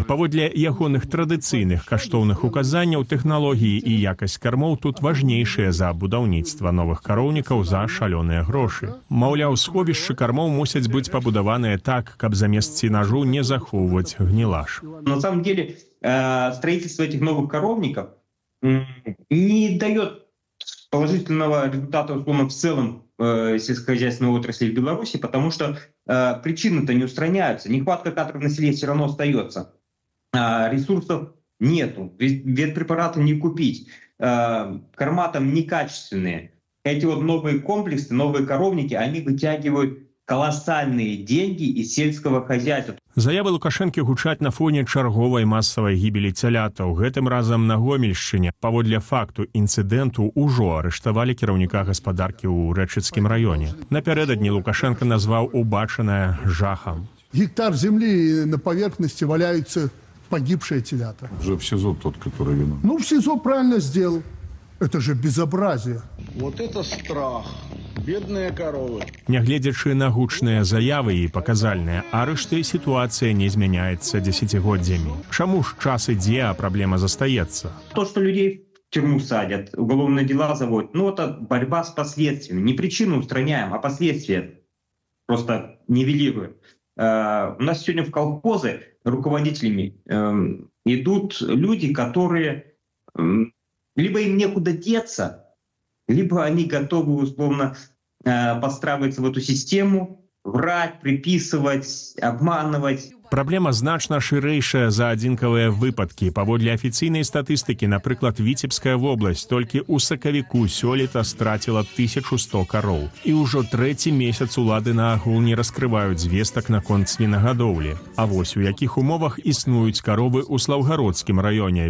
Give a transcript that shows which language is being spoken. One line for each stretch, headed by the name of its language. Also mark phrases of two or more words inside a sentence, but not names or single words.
Belarusian: Паводле ягоных традыцыйных каштоўных указанняў, тэхналогіі і якасць кармоў тут важнейшыя за будаўніцтва новых кароўнікаў за шалёныя грошы. Маўляў, сховішчы кармоў мусяць быць пабудаваныя так, каб замест сенажу не захоўваць гнілаш.
Russian: На самом деле, строительство этих новых коровников не дает положительного результата, условно, в целом сельскохозяйственной отрасли в Беларуси, потому что причины-то не устраняются. Нехватка кадров населения все равно остается. Ресурсов нету, ветпрепараты не купить, корма там некачественные. Эти вот новые комплексы, новые коровники, они вытягивают колоссальные деньги из сельского хозяйства.
Belarusian: Заявы Лукашэнкі гучаць на фоне чарговай масавай гібелі цялятаў. Гэтым разам на Гомельшчыне. Паводле факту інцыдэнту ўжо арыштавалі кіраўніка гаспадаркі ў Рэчыцкім раёне. Напярэдадні Лукашенко назваў убачанае жахам.
Russian: Гектар земли на поверхности валяются погибшие телята. Уже в СИЗО тот, который виноват. Ну, в СИЗО правильно сделал. Это же безобразие. Вот это страх. Бедные коровы.
Belarusian: Нягледзячы на гучныя заявы і паказальныя арышты, сітуацыя не змяняецца дзесяцігоддзямі. Чаму ж час ідзе, а праблема застаецца?
Russian: То, что людей в тюрьму садят, уголовные дела заводят, ну, это борьба с последствиями. Не причину устраняем, а последствия просто нивелируем. У нас сегодня в колхозы руководителями идут люди, которые либо им некуда деться, либо они готовы, условно, подстраиваться в эту систему, врать, приписывать, обманывать.
Belarusian: Праблема значна шырэйшая за адзінкавыя выпадкі. Паводле афіцыйнай статыстыкі, напрыклад, Віцебская вобласць толькі ў сакавіку сёлета страціла 1100 кароў. І ўжо трэці месяц улады наагул не раскрываюць звестак наконт свінагадоўлі. А вось у якіх умовах існуюць каровы ў Слаўгародскім раёне.